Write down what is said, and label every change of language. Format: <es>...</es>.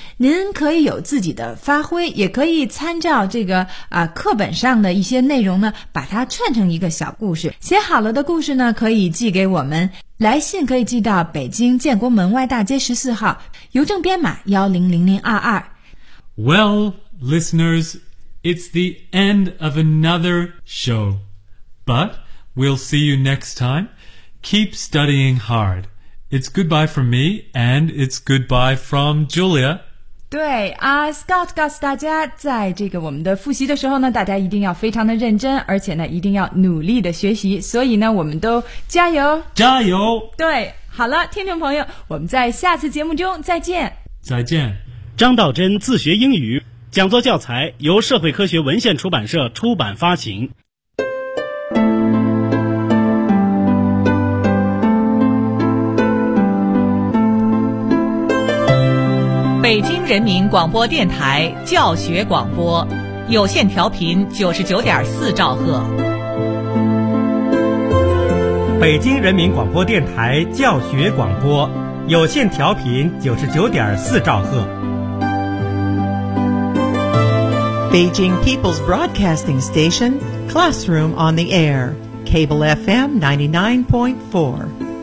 <zh>您可以有自己的发挥，也可以参照这个课本上的一些内容呢，把它串成一个小故事。写好了的故事呢可以寄给我们，来信可以寄到北京建国门外大街14号，邮政编码100022。</zh> <en>Well, listeners, it's the end of another show, butWe'll see you next time. Keep studying hard. It's goodbye from me, and it's goodbye from Julia.</en> <zh>对啊 ,Scott 告诉大家，在这个我们的复习的时候呢，大家一定要非常的认真，而且呢，一定要努力的学习。所以呢，我们都加油！加油！对，好了，听众朋友，我们在下次节目中再见。再见。张道真自学英语，讲座教材由社会科学文献出版社出版发行。北京人民广播电台教学广播，有线调频99.4兆赫。北京人民广播电台教学广播，有线调频99.4兆赫。</zh> <en>Beijing People's Broadcasting Station, Classroom on the Air, Cable FM 99.4.</en>